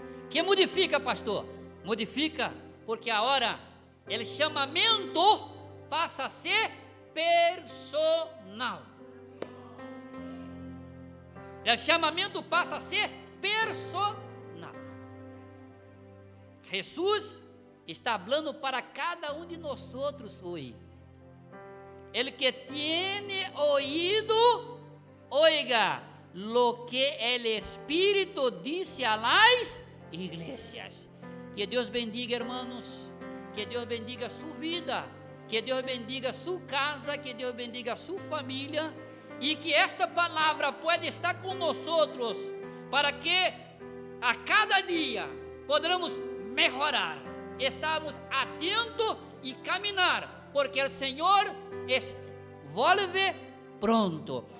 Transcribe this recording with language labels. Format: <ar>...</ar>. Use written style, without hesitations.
<pt>Que modifica, pastor? Modifica porque agora o chamamento passa a ser personal. O chamamento passa a ser personal. Jesus está falando para cada de nós hoje.</pt> <es>El que tiene oído, oiga lo que el Espírito dice a las iglesias.</es> <pt>Que Deus bendiga, hermanos. Que Deus bendiga sua vida. Que Deus bendiga sua casa. Que Deus bendiga sua família. E que esta palavra pode estar com nós para que a cada dia podamos melhorar, estarmos atentos e caminhar, porque o Senhor volve pronto.</pt>